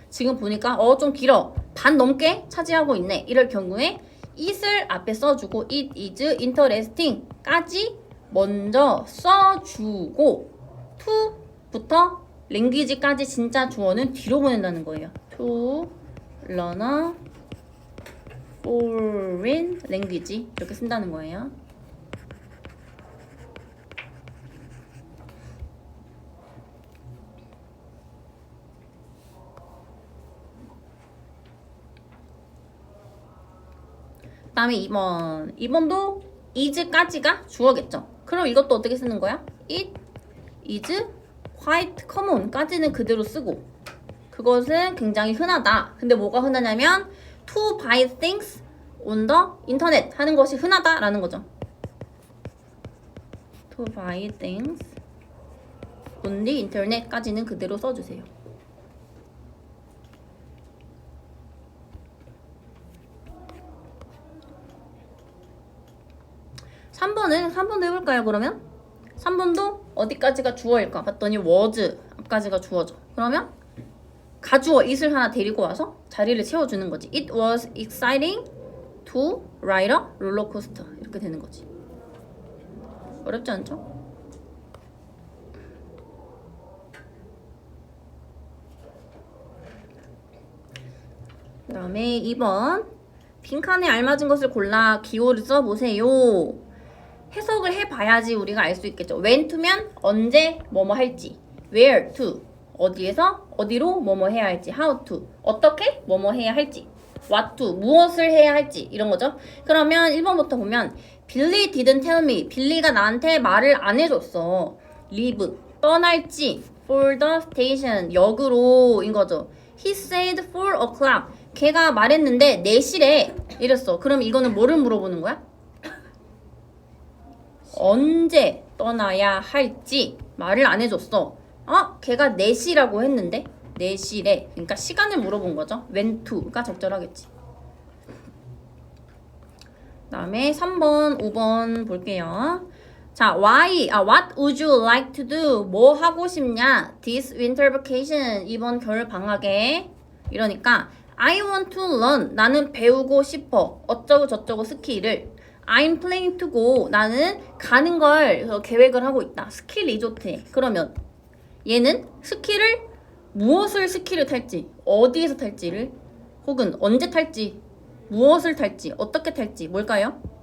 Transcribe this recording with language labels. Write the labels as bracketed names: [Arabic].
[Korean] 지금 보니까 좀 길어. 반 넘게 차지하고 있네. 이럴 경우에 it을 앞에 써주고 [English] it is interesting [Korean] 까지 먼저 써주고 to부터 랭귀지까지 진짜 주어는 뒤로 보낸다는 거예요. [English] to learn a foreign language 이렇게 쓴다는 거예요. [Korean] 그 다음에 2번. 2번도 is까지가 주어겠죠. 그럼 이것도 어떻게 쓰는 거야? [English] It is quite common [Korean] 까지는 그대로 쓰고 그것은 굉장히 흔하다. 근데 뭐가 흔하냐면 [English] to buy things on the internet [Korean] 하는 것이 흔하다라는 거죠. [English] to buy things on the internet까지는 그대로 써주세요. [Korean] 3번도 해볼까요, 그러면? 3번도 어디까지가 주어일까? 봤더니 was 앞까지가 주어죠. 그러면 가주어 it을 하나 데리고 와서 자리를 채워주는 거지. [English] It was exciting to ride a roller coaster. [Korean] 이렇게 되는 거지. 어렵지 않죠? 그 다음에 2번. 빈칸에 알맞은 것을 골라 기호를 써보세요. 해석을 해봐야지 우리가 알 수 있겠죠. when to면 언제 뭐뭐 할지, where to 어디에서 어디로 뭐뭐 해야 할지, how to 어떻게 뭐뭐 해야 할지 what to, 무엇을 해야 할지 이런 거죠. [English] 그러면 1번부터 보면 Billy didn't tell me. [Korean] 빌리가 나한테 말을 안 해줬어. leave, 떠날지 [English] for the station, [Korean] 역으로인 거죠. [English] He said 4 o'clock. [Korean] 걔가 말했는데 4시래 이랬어. 그럼 이거는 뭐를 물어보는 거야? 언제 떠나야 할지 말을 안 해줬어. 걔가 4시라고 했는데 4시래. 그러니까 시간을 물어본 거죠. when to가 적절하겠지. 다음에 3번, 5번 볼게요. [English] 자, what would you like to do? [Korean] 뭐 하고 싶냐? [English] This winter vacation, [Korean] 이번 겨울 방학에. 이러니까 [English] I want to learn, [Korean] 나는 배우고 싶어. 어쩌고 저쩌고 스키를. [English] I'm planning to go, [Korean] 나는 가는 걸 계획을 하고 있다. 스키 리조트에. 그러면 얘는 무엇을 스키를 탈지, 어디에서 탈지를, 혹은 언제 탈지, 무엇을 탈지, 어떻게 탈지, 뭘까요?